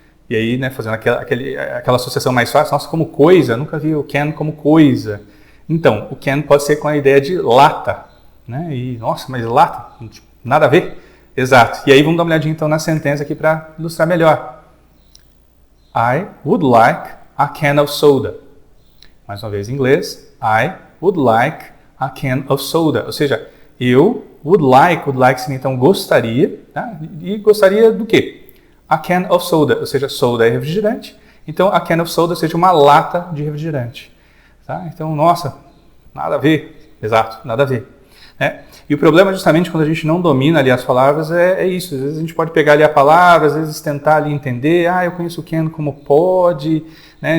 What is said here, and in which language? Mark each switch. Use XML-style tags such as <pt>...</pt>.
<pt>E aí, né, fazendo aquela associação mais fácil, nossa, como coisa, nunca vi o can como coisa. Então, o can pode ser com a ideia de lata. Né? E, nossa, mas lata? Nada a ver? Exato. E aí vamos dar uma olhadinha então na sentença aqui para ilustrar melhor.</pt> <en>I would like a can of soda.</en> <pt>Mais uma vez em inglês.</pt> <en>I would like a can of soda,</en> <pt>ou seja, eu</pt> <en>would like</en> <pt>seria então gostaria, tá? E gostaria do quê?</pt> <en>A can of soda,</en> <pt>ou seja, soda é refrigerante, então</pt> <en>a can of soda</en> <pt>seja uma lata de refrigerante, tá? Então, nossa, nada a ver, exato, nada a ver, né? E o problema justamente quando a gente não domina ali as palavras é isso, às vezes a gente pode pegar ali a palavra, às vezes tentar ali entender, eu conheço o can como pode, né?</pt>